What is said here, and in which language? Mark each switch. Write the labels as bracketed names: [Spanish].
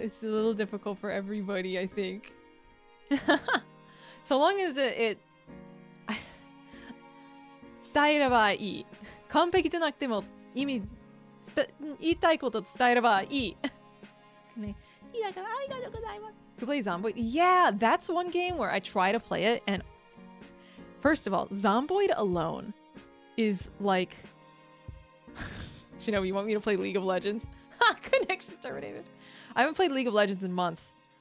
[English] It's a little difficult for everybody, I think. So long as it [Japanese] 伝えればいい。完璧じゃなくても言いたいこと伝えればいい。ね、だからありがとうございます。 [English] To play Zomboid? Yeah, that's one game where I try to play it, and first of all, Zomboid alone is like Shinobi, you want me to play League of Legends? Connection terminated. I haven't played League of Legends in months.